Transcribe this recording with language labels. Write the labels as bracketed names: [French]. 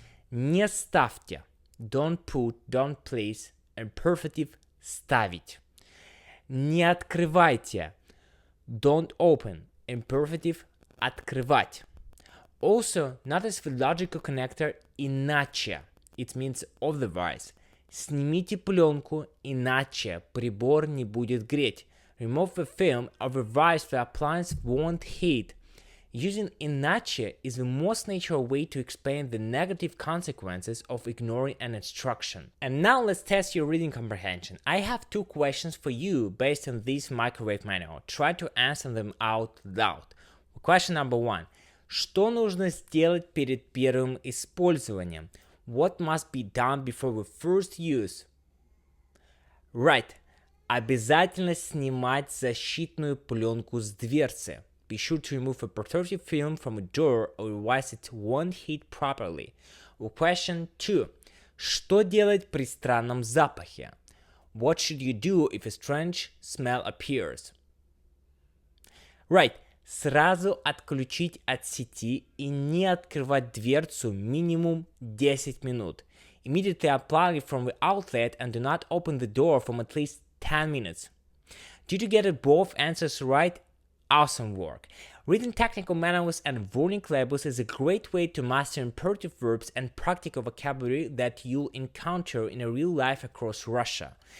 [Russian] Не ставьте, [English] don't put, don't place, imperative ставить. [Russian] Не открывайте, [English] don't open, imperative открывать. Also, notice the logical connector иначе. It means otherwise. [Russian] Снимите пленку, иначе прибор не будет греть. [English] Remove the film, otherwise the appliance won't heat. Using иначе is the most natural way to explain the negative consequences of ignoring an instruction. And now let's test your reading comprehension. I have two questions for you based on this microwave manual. Try to answer them out loud. Question number 1. [Russian] Что нужно сделать перед первым использованием? [English] What must be done before the first use? Right. [Russian] Обязательно снимать защитную пленку с дверцы. [English] Be sure to remove a protective film from a door, otherwise it won't heat properly. Question 2. [Russian] Что делать при странном запахе? [English] What should you do if a strange smell appears? Right. [Russian] Сразу отключить от сети и не открывать дверцу минимум 10 минут. [English] Immediately unplug it from the outlet and do not open the door for at least 10 minutes. Did you get both answers right? Awesome work! Reading technical manuals and warning labels is a great way to master imperative verbs and practical vocabulary that you'll encounter in real life across Russia.